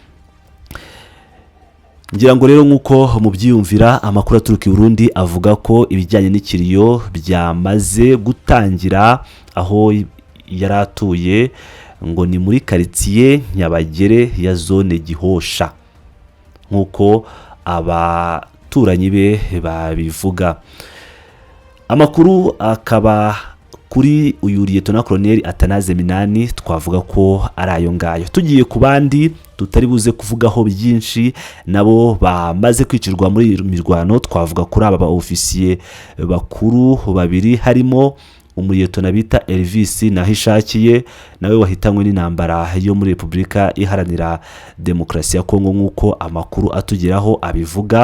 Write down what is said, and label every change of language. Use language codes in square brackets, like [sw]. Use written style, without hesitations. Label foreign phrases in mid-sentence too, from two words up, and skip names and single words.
[rw] Ngira ngo rero nk'uko mubyiyumvira, amakuru aturuka i Burundi avuga ko ibijyanye n'ikiriyo byamaze gutangira aho yaratuye, ngo ni muri quartier Nyabagere ya zone Gihosha nk'uko abaturanyi be babivuga. Amakuru akaba kuri uyu Lt Col Atanaze Minani twavuga ko ari ayo ngayo. Tugiye ku bandi tutari buze kuvugaho byinshi nabo bamaze kwicirwa muri mirwano, twavuga kuri aba ofisiye bakuru babiri, harimo umuliyetona bita Elvis Nahishakiye, nawe wahitanywe n'intambara yo muri Repubulika Iharanira Demokarasi ya Kongo nk'uko amakuru atugeraho abivuga.